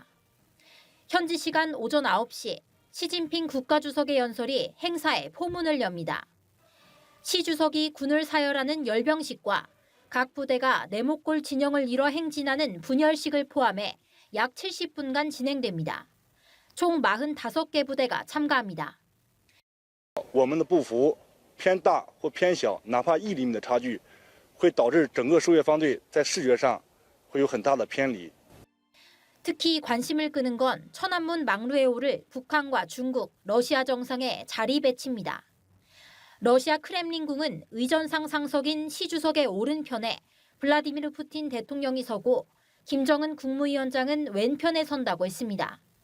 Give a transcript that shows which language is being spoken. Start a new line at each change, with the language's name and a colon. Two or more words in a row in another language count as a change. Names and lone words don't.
Korean: 현지 시간 오전 9시 시진핑 국가주석의 연설이 행사에 포문을 엽니다. 시 주석이 군을 사열하는 열병식과 각 부대가 네모꼴 진영을 이뤄 행진하는 분열식을 포함해 약 70분간 진행됩니다. 총 45개 부대가 참가합니다.
Chinese: 我们的步幅偏大或偏小，哪怕1厘米的差距，会导致整个受阅方队在视觉上会有很大的偏离。
Korean: 특히 관심을 끄는 건 천안문 망루에 오를 북한과 중국, 러시아 정상의 자리 배치입니다. 러시아 크렘린궁은 의전상 상석인 시 주석의 오른편에 블라디미르 푸틴 대통령이 서고 김정은 국무위원장은 왼편에 선다고 했습니다.